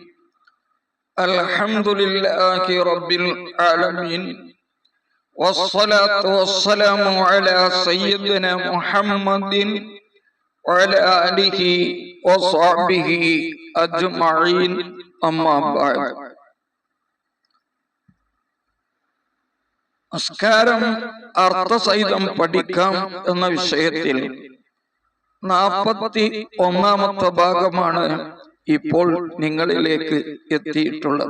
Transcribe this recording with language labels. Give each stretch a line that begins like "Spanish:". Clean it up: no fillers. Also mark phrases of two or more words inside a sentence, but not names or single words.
Arabic: الحمد لله رب العالمين. والصلاة والسلام على سيدنا محمد وعلى آله وصحبه أجمعين أما بعد.
Malayalam: നമസ്കാരം അർത്ഥസഹിതം പഠിക്കാം എന്ന വിഷയത്തിൽ 41-ാമത്തെ ഭാഗമാണ് ഇപ്പോൾ നിങ്ങളിലേക്ക് എത്തിയിട്ടുള്ളത്.